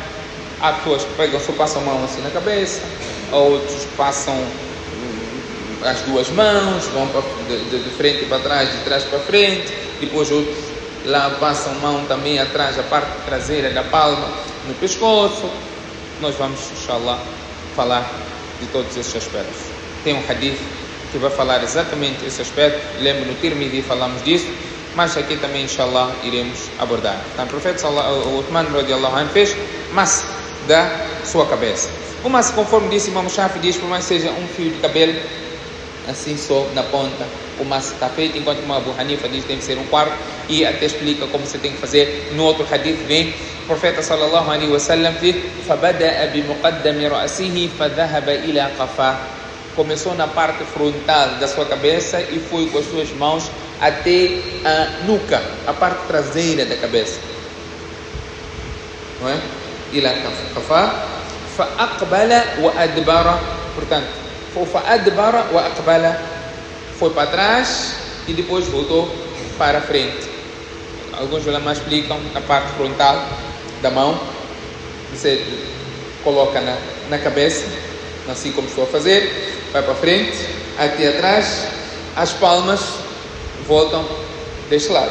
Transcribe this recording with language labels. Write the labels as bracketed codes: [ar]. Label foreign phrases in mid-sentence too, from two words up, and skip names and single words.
[pt] Há pessoas que pegam, só passam a mão assim na cabeça, outros passam as duas mãos, vão de frente para trás, de trás para frente, depois outros lá passam a mão também atrás, a parte traseira da palma, no pescoço. Nós vamos, inshallah, falar de todos esses aspectos. Tem um hadith que vai falar exatamente esse aspecto. Lembro, no Tirmidhi falamos disso, mas aqui também, inshallah, iremos abordar. Então, o profeta Uthman [ar] رضي الله عنه [pt] fez masah da sua cabeça. O masah, conforme disse Imam Shafi, diz, por mais que seja um fio de cabelo, assim só na ponta, o masah está feito, enquanto que Abu Hanifa diz que tem que ser 1/4, e até explica como você tem que fazer. No outro hadith vem, o profeta [ar] صلى الله عليه وسلم [pt] diz, [ar] فَبَدَأَ بِمُقَدَّمِ رَأْسِهِ فَذَهَبَ إِلَى قَفَاهِ. [pt] Começou na parte frontal da sua cabeça e foi com as suas mãos até a nuca, a parte traseira da cabeça, não é? [ar] إلى قَفَاهِ فَأَقْبَلَ وَأَدْبَرَ. [pt] Portanto, [ar] فَأَدْبَرَ وَأَقْبَلَ, [pt] foi para trás e depois voltou para frente. Alguns ulama explicam a parte frontal da mão, você coloca na cabeça, assim como estou a fazer, vai para frente, até atrás, as palmas voltam deste lado.